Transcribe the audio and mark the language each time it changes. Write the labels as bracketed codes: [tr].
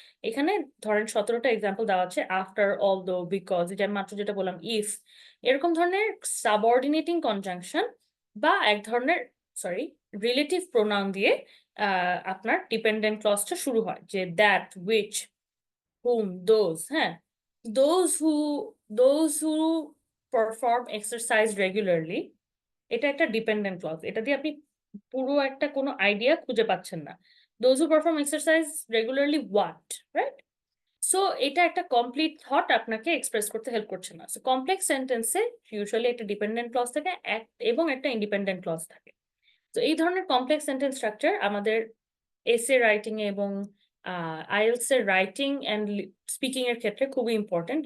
[bn] এখানে ধরেন 17টা এক্সাম্পল দেওয়া আছে, আফটার, অলদো, বিকজ, এটা আমি মাত্র যেটা বললাম, ইফ, এরকম ধরনের সাবঅর্ডিনেটিং কনজাংশন বা এক ধরনের সরি রিলেটিভ প্রোনাউন দিয়ে আপনার ডিপেন্ডেন্ট ক্লজটা শুরু হয়, যে দ্যাট, উইচ, whom, those, হ্যাঁ, [en] those who those who perform exercise regularly, [bn] এটা একটা ডিপেন্ডেন্ট ক্লজ। এটা দিয়ে আপনি পুরো একটা কোনো আইডিয়া খুঁজে পাচ্ছেন না। [en] those who perform exercise regularly what, right? [bn] So এটা একটা কমপ্লিট থট আপনাকে এক্সপ্রেস করতে হেল্প করছে না। সো কমপ্লেক্স সেন্টেন্সে ইউজুয়ালি একটা ডিপেন্ডেন্ট ক্লজ থাকে এবং একটা ইন্ডিপেন্ডেন্ট ক্লজ থাকে। তো এই ধরনের কমপ্লেক্স সেন্টেন্স স্ট্রাকচার আমাদের এসে রাইটিং এ এবং আইএলটিএস এর রাইটিং অ্যান্ড স্পিকিং এর ক্ষেত্রে খুবই ইম্পর্টেন্ট।